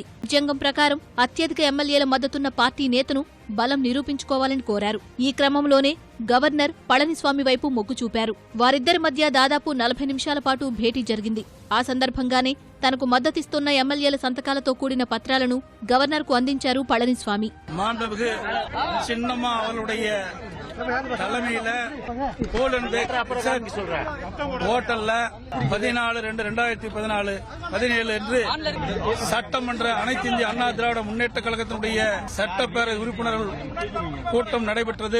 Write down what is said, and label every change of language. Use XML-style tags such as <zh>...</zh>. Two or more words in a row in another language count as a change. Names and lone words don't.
<te>రాజ్యాంగం ప్రకారం అత్యధిక ఎమ్మెల్యేల మద్దతున్న పార్టీ నేతను బలం నిరూపించుకోవాలని కోరారు. ఈ క్రమంలోనే గవర్నర్ పళనిస్వామి వైపు మొగ్గు చూపారు. వారిద్దరి మధ్య దాదాపు 40 నిమిషాల పాటు భేటీ జరిగింది. ఆ సందర్భంగానే తనకు మద్దతిస్తున్న ఎమ్మెల్యేల సంతకాలతో కూడిన పత్రాలను గవర్నర్కు అందించారు పళనిస్వామి.</te> <ta>தலைமையில கோல்டன் பே ஹோட்டல்ல 14/2/2014 17 என்று சட்டமன்ற அனைத்து இந்திய அண்ணா திராவிட முன்னேற்ற கழகத்தினுடைய சட்டப்பேரவை உறுப்பினர்கள் கூட்டம் நடைபெற்றது.</ta>